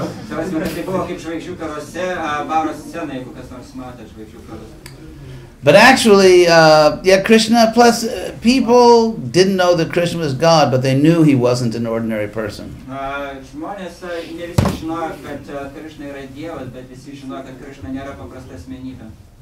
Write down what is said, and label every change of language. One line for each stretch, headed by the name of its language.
Lithuanian: Tai buvo kaip žvaigždžių karuose, baro scena, jeigu kas nors matė žvaigždžių karuose.
English: But actually, Krishna, plus people didn't know that Krishna was God, but they knew he wasn't an ordinary person.
Lithuanian: Žmonės ne visi žinojo, kad Krishna yra Dievas, bet visi žinojo, kad Krishna nėra paprasta asmenybė.